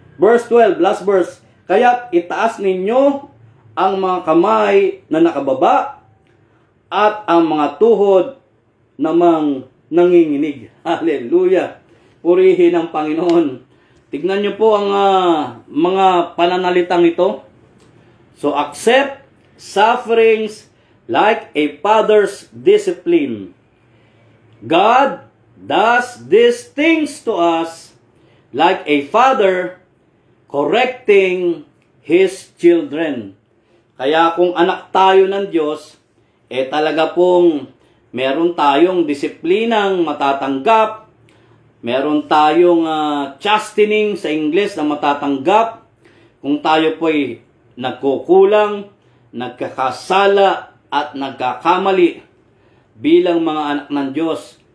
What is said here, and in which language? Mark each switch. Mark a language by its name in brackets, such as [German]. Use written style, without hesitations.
[Filipino] Verse 12, last verse, kaya't itaas ninyo ang mga kamay na nakababa at ang mga tuhod namang nanginginig. Hallelujah! Purihin ang Panginoon. Tignan niyo po ang mga pananalitang ito. [English] So, accept sufferings like a father's discipline. God does these things to us like a father correcting his children. [Filipino] Kaya kung anak tayo ng Diyos, talaga pong meron tayong disiplinang matatanggap, meron tayong chastening sa Ingles na matatanggap kung tayo po'y nagkukulang, nagkakasala at nagkakamali bilang mga anak ng Diyos.